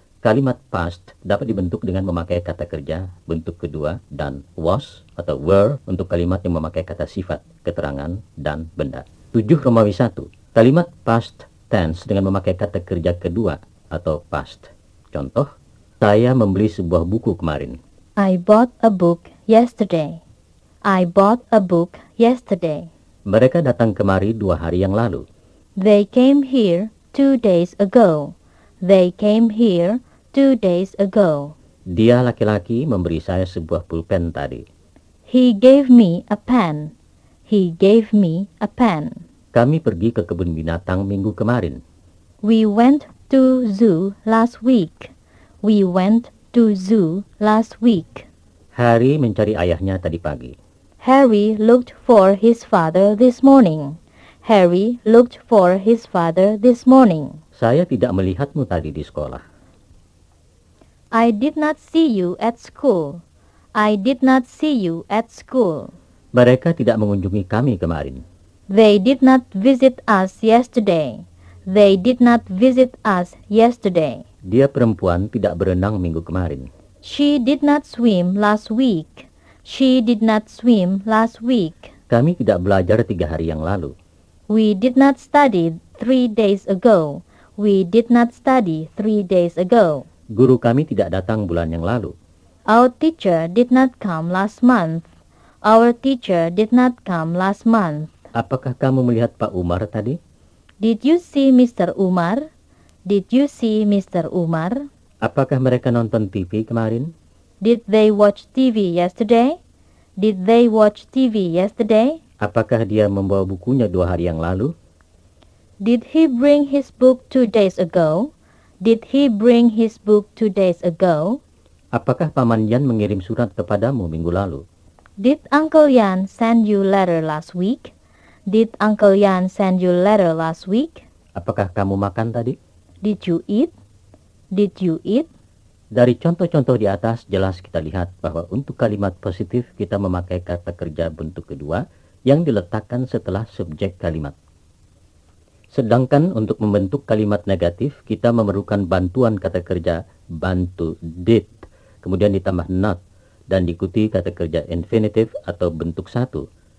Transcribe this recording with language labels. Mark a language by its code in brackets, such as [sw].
[id] Kalimat past dapat dibentuk dengan memakai kata kerja bentuk kedua dan was atau were untuk kalimat yang memakai kata sifat, keterangan, dan benda. 7 Romawi 1. Kalimat past tense dengan memakai kata kerja kedua atau past. Contoh, saya membeli sebuah buku kemarin. [en] I bought a book yesterday. I bought a book yesterday. [id] Mereka datang kemari 2 hari yang lalu. [en] They came here 2 days ago. They came here 2 days ago. [id] Dia laki-laki memberi saya sebuah pulpen tadi. [en] He gave me a pen. He gave me a pen. [id] Kami pergi ke kebun binatang minggu kemarin. [en] We went to zoo last week. We went to zoo last week. [id] Harry mencari ayahnya tadi pagi. [en] Harry looked for his father this morning. Harry looked for his father this morning. [id] Saya tidak melihatmu tadi di sekolah. [en] I did not see you at school. I did not see you at school. [id] Mereka tidak mengunjungi kami kemarin. [en] They did not visit us yesterday. They did not visit us yesterday. [id] Dia perempuan tidak berenang minggu kemarin. [en] She did not swim last week. She did not swim last week. [id] Kami tidak belajar 3 hari yang lalu. [en] We did not study 3 days ago. We did not study 3 days ago. [id] Guru kami tidak datang bulan yang lalu. [en] Our teacher did not come last month. Our teacher did not come last month. [id] Apakah kamu melihat Pak Umar tadi? [en] Did you see Mr. Umar? Did you see Mr. Umar? [id] Apakah mereka nonton TV kemarin? [en] Did they watch TV yesterday? Did they watch TV yesterday? [id] Apakah dia membawa bukunya 2 hari yang lalu? [en] Did he bring his book 2 days ago? Did he bring his book 2 days ago? [id] Apakah Paman Yan mengirim surat kepadamu minggu lalu? [en] Did Uncle Yan send you letter last week? Did Uncle Yan send you letter last week? [id] Apakah kamu makan tadi? [en] Did you eat? Did you eat? [id] Dari contoh-contoh di atas jelas kita lihat bahwa untuk kalimat positif kita memakai kata kerja bentuk kedua yang diletakkan setelah subjek kalimat. Sedangkan untuk membentuk kalimat negatif kita memerlukan bantuan kata kerja bantu did, kemudian ditambah not dan diikuti kata kerja infinitive atau bentuk satu.